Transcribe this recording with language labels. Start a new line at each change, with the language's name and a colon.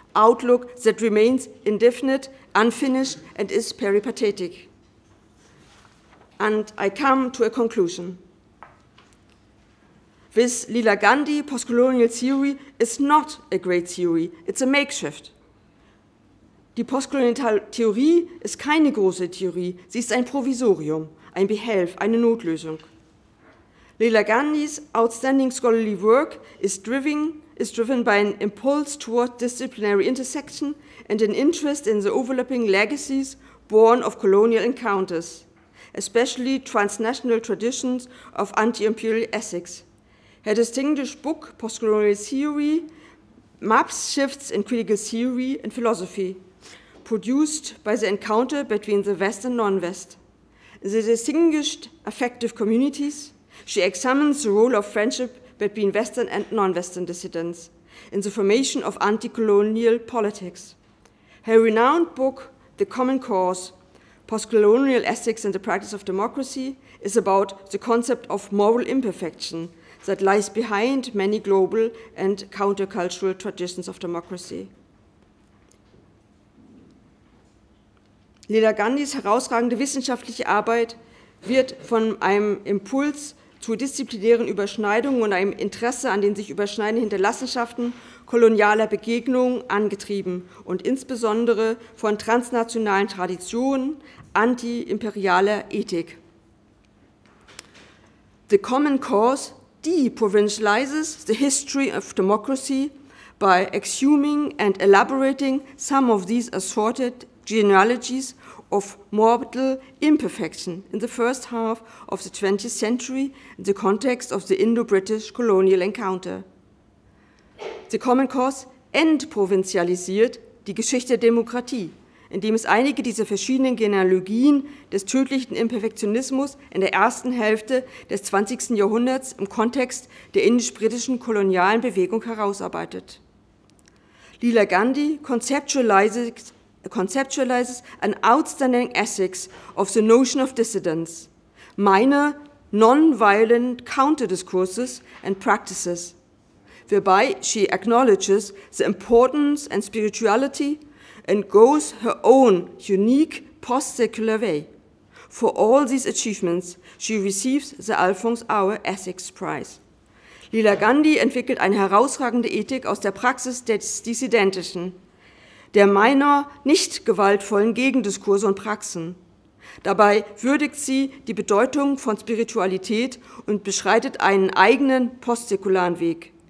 English: outlook that remains indefinite, unfinished, and is peripatetic. And I come to a conclusion. With Leela Gandhi, postcolonial theory is not a great theory, it's a makeshift.
German: Die Postkoloniale Theorie ist keine große Theorie, sie ist ein Provisorium, ein Behelf, eine Notlösung.
English: Leela Gandhi's outstanding scholarly work is driven by an impulse toward disciplinary intersection and an interest in the overlapping legacies born of colonial encounters, especially transnational traditions of anti-imperial ethics. Her distinguished book, Postcolonial Theory, maps shifts in critical theory and philosophy, produced by the encounter between the West and non-West. In the distinguished affective communities, she examines the role of friendship between Western and non-Western dissidents in the formation of anti-colonial politics. Her renowned book, The Common Cause, Postcolonial Ethics and the Practice of Democracy, is about the concept of moral imperfection that lies behind many global and countercultural traditions of democracy.
German: Leela Gandhis herausragende wissenschaftliche Arbeit wird von einem Impuls zu disziplinären Überschneidungen und einem Interesse an den sich überschneidenden Hinterlassenschaften kolonialer Begegnungen angetrieben und insbesondere von transnationalen Traditionen anti-imperialer Ethik.
English: The Common Cause deprovincializes the history of democracy by exhuming and elaborating some of these assorted genealogies of mortal imperfection in the first half of the 20th century in the context of the Indo-British colonial encounter.
German: The Common Cause entprovinzialisiert die Geschichte der Demokratie, indem es einige dieser verschiedenen Genealogien des tödlichen Imperfektionismus in der ersten Hälfte des 20. Jahrhunderts im Kontext der indisch-britischen kolonialen Bewegung herausarbeitet.
English: Leela Gandhi conceptualizes an outstanding ethics of the notion of dissidence, minor, non-violent counter-discourses and practices, whereby she acknowledges the importance and spirituality and goes her own unique post-secular way. For all these achievements, she receives the Alfons Auer Ethik-Preis.
German: Leela Gandhi entwickelt eine herausragende Ethik aus der Praxis des Dissidentischen, der minor, nicht gewaltvollen Gegendiskurse und Praxen. Dabei würdigt sie die Bedeutung von Spiritualität und beschreitet einen eigenen postsäkularen Weg.